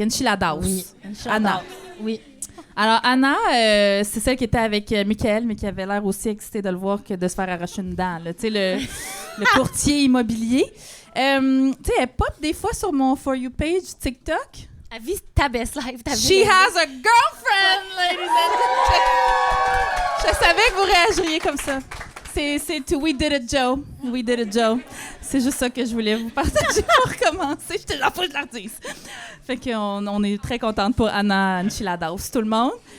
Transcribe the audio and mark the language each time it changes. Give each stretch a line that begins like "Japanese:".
French: Enchiladas. Oui. Anna. Oui. Alors, Anna, c'est celle qui était avec Michael, mais qui avait l'air aussi excitée de le voir que de se faire arracher une dent. Tu sais, le courtier immobilier. Tu sais, elle pop des fois sur mon For You page TikTok. Elle vit ta
English: best life. She has a girlfriend, ladies and gentlemen.
French: Je savais que vous réagiriez comme ça. C'est to
English: We Did It, Joe. We Did It, Joe.
French: C'est juste ça que je voulais vous partager pour commencer. J'étais là, faut que je la dise. Fait qu'on on est très contente pour Anna Enchiladas, tout le monde.